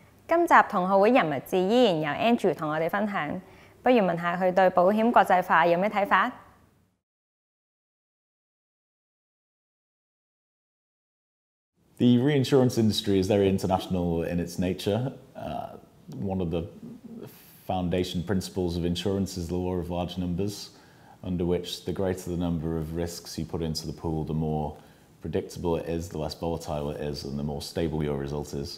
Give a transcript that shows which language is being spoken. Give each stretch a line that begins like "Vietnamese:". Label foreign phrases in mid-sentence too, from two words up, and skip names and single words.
Cantonese: 今集同學會人物誌依然由 Andrew 同我哋分享，不如問下佢對保險國際化有咩睇法？
English: The reinsurance industry is very international in its nature. One of the foundation principles of insurance is the law of large numbers, under which the greater the number of risks you put into the pool, the more predictable it is, the less volatile it is, and the more stable your result is.